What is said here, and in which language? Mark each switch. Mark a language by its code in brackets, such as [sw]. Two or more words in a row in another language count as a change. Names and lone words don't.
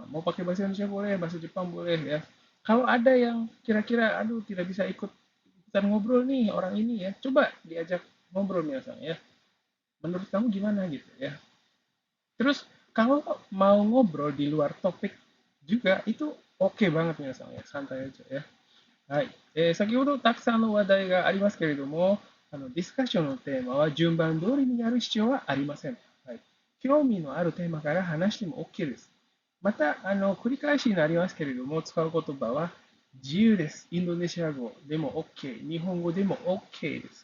[id] Mau pakai bahasa Indonesia boleh, bahasa Jepang boleh ya. Kalau ada yang kira-kira, aduh tidak bisa ikutan ngobrol nih orang ini ya, coba diajak ngobrol Minasan ya. Menurut kamu gimana gitu ya. Terus kalau mau ngobrol di luar topik juga itu oke banget 皆さん ya, santai aja ya. [ja] はい。先ほどたくさんの話題がありますけれども、ディスカッションのテーマは順番通りにやる必要はありません。はい。興味のあるテーマから話しても OK です。また、繰り返しになりますけれども、使う言葉は自由です。インドネシア語でも OK、日本語でも OK です。